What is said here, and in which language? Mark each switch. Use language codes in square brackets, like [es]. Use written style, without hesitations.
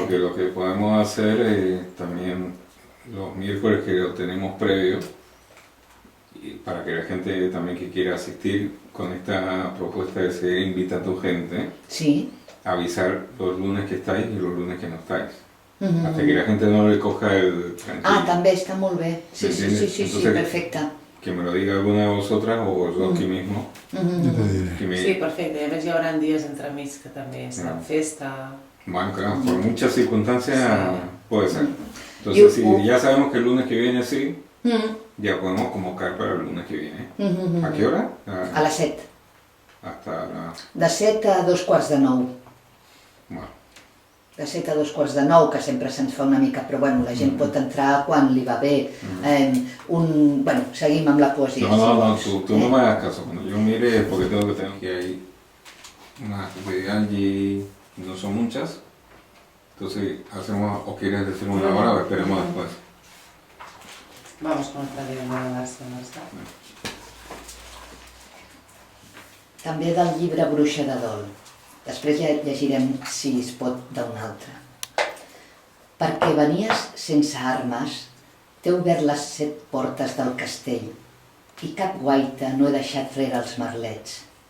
[es] Porque lo que podemos hacer también los miércoles que lo tenemos previo, y para que la gente también que quiera asistir con esta propuesta de seguir invita a tu gente, sí. Avisar los lunes que estáis y los lunes que no estáis. Hasta que la gente no le coja el tranquilo. [ca] Ah, també està molt bé. Sí, [es] Entonces, [ca] perfecte. [es] Que me lo diga alguna de vosotras o yo aquí mismo. [ca] Sí, perfecte. I a més hi haurà dies entremig que també està en festa. [es] Bueno, claro, por muchas circunstancias puede ser. Entonces, si ya sabemos que el lunes que viene sí, ya podemos convocar para el lunes que viene. ¿A qué hora? [ca] A les 7. [es] Hasta la... De 7 a 8:45. Bueno. [ca] De 7 a 8:45, que sempre se'ns fa una mica, però bueno, la gent pot entrar quan li va bé. Bueno, seguim amb la poesia. [es] No, tú no me hagas caso. Cuando yo mire es porque tengo que tener que hay unas de Angie, no son muchas. Entonces, hacemos, o quieres decir una hora o esperemos después. Vamos con otra de García Marçal. [ca] També del llibre Bruixa de Dol. Després ja llegirem, si es pot, d'un altre. Perquè venies sense armes, t'he obert les 7 portes del castell i cap guaita no he deixat rere els merlets.